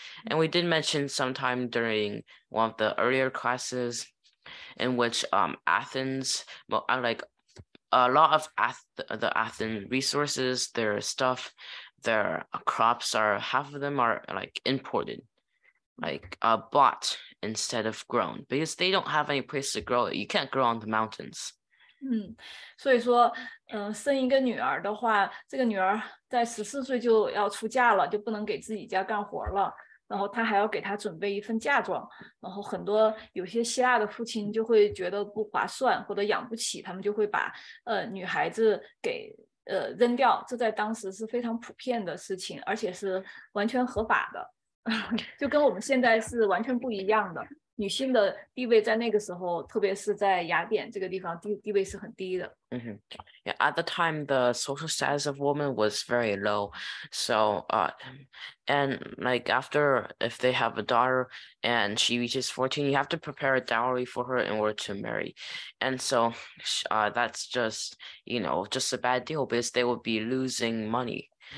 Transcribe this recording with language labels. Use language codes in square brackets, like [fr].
[en] And we did mention sometime during one of the earlier classes in which Athens, like a lot of the Athens resources, their stuff, their crops half of them are like imported, like bought instead of grown, because they don't have any place to grow it. You can't grow on the mountains. [zh] 所以说，生一个女儿的话，这个女儿在14岁就要出嫁了，就不能给自己家干活了。然后他还要给她准备一份嫁妆，然后有些希腊的父亲就会觉得不划算或者养不起，他们就会把女孩子给扔掉，这在当时是非常普遍的事情，而且是完全合法的，就跟我们现在是完全不一样的。女性的地位在那个时候，特别是在雅典这个地方，地位是很低的。 [en] Yeah, at the time, the social status of women was very low. So, and like after, if they have a daughter and she reaches 14, you have to prepare a dowry for her in order to marry. And so, that's just, just a bad deal because they would be losing money.